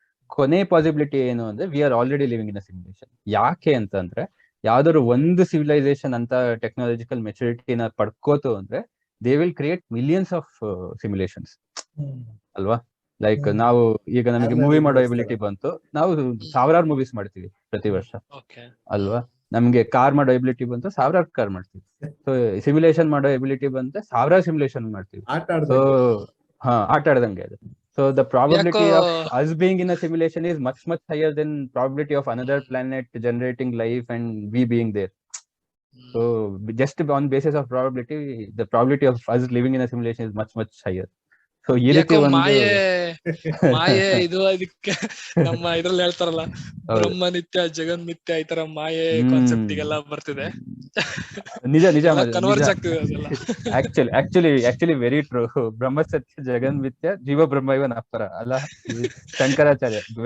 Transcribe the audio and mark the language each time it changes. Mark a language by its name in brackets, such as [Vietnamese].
[Kannada] ಕೊನೆ ಪಾಸಿಬಿಲಿಟಿ ಏನು ಅಂದ್ರೆ, [English] We are already living in a simulation. [Kannada] ಯಾಕೆ ಅಂತಂದ್ರೆ, ಯಾವ್ದಾದ್ರು ಒಂದು ಸಿವಿಲೈಸೇಷನ್ ಅಂತ ಟೆಕ್ನಾಲಜಿಕಲ್ ಮೆಚುರಿಟಿನ ಪಡ್ಕೋತು ಅಂದ್ರೆ, [English] they will create millions of simulations [Kannada] ಅಲ್ವಾ. ಲೈಕ್ ನಾವು ಈಗ ನಮಗೆ ಮೂವಿ ಮಾಡೋ ಎಬಿಲಿಟಿ ಬಂತು, ನಾವು ಸಾವಿರಾರು ಮೂವೀಸ್ ಮಾಡ್ತೀವಿ ಪ್ರತಿ ವರ್ಷ ಅಲ್ವಾ. ನಮ್ಗೆ ಕಾರ್ ಮಾಡೋ ಎಬಿಲಿಟಿ ಬಂತು, ಸಾವಿರಾರು ಕಾರ್ ಮಾಡ್ತೀವಿ. ಸೊ ಸಿಮ್ಯುಲೇಷನ್ ಮಾಡೋ ಎಬಿಲಿಟಿ ಬಂದ್ರೆ ಸಾವಿರಾರು ಸಿಮ್ಯುಲೇಷನ್ ಮಾಡ್ತೀವಿ. ಸೊ ಆಟ ಆಡ್ದಂಗೆ ಅದು. [English] So the probability of us being in a simulation is much higher than probability of another planet generating life and we being there. So just on basis of probability, the probability of us living in a simulation is much higher. [Kannada] So ಈ ರೀತಿ ಒಂದು ಮಾಯೆ ಇದು, ಅದಕ್ಕೆ ನಮ್ಮ ಇದ್ರಲ್ಲಿ ಹೇಳ್ತಾರಲ್ಲ, [Sanskrit] ಬ್ರಹ್ಮ ನಿತ್ಯ ಜಗನ್ ಮಿಥ್ಯ, [Kannada] ಈ ತರ ಮಾಯೆ ಕಾನ್ಸೆಪ್ಟ್ ಗೆಲ್ಲ ಬರ್ತಿದೆ. ನಿಜ ಕನ್ವರ್ಜ್ ಆಗ್ತಿದೆ ಅದೆಲ್ಲ. [English] Actually very true. [Sanskrit] ಬ್ರಹ್ಮ ಸತ್ಯ ಜಗನ್ ಮಿಥ್ಯ ಜೀವ ಬ್ರಹ್ಮ ಇವ ನಾಪರ ಅಲ್ಲ, ಶಂಕರಾಚಾರ್ಯ.